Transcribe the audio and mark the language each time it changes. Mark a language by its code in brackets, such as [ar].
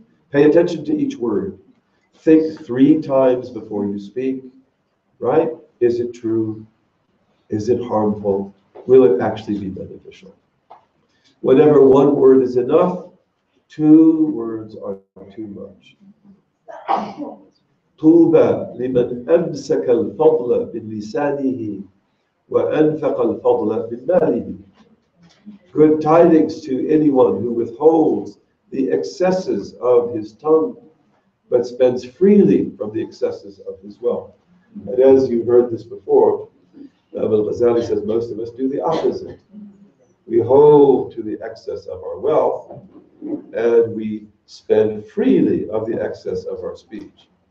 [en] Pay attention to each word. Think 3 times before you speak, right? Is it true? Is it harmful? Will it actually be beneficial? Whenever 1 word is enough, 2 words are too much. [ar] طوبى لمن أمسك الفضل بلسانه وأنفق الفضل بماله. [en] Good tidings to anyone who withholds the excesses of his tongue, but spends freely from the excesses of his wealth. And as you heard this before, Al-Ghazali says most of us do the opposite. We hold to the excess of our wealth, and we spend freely of the excess of our speech.